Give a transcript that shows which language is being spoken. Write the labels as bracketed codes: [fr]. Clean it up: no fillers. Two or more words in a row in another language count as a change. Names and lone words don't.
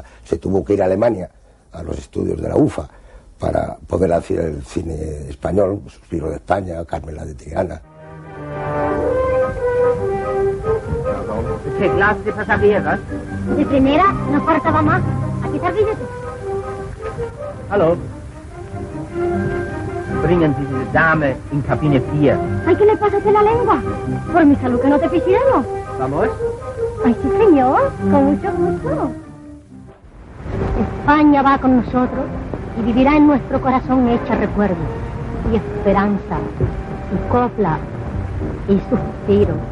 [es] Se tuvo que ir a Alemania, a los estudios de la UFA, para poder hacer el cine español, Suspiro de España, Carmela de Triana. ¿Qué clase de pasajeros? De primera no faltaba más. Aquí está el billete. Hallo. [de] Bringen Sie diese Dame in Kabine 4. [es] Ay, ¿qué le pasa a la lengua? Por mi salud que no te pisciano. ¿Vamos? Ay, sí, señor. Con mucho gusto. España va con nosotros y vivirá en nuestro corazón hecha recuerdo y esperanza y copla y suspiro.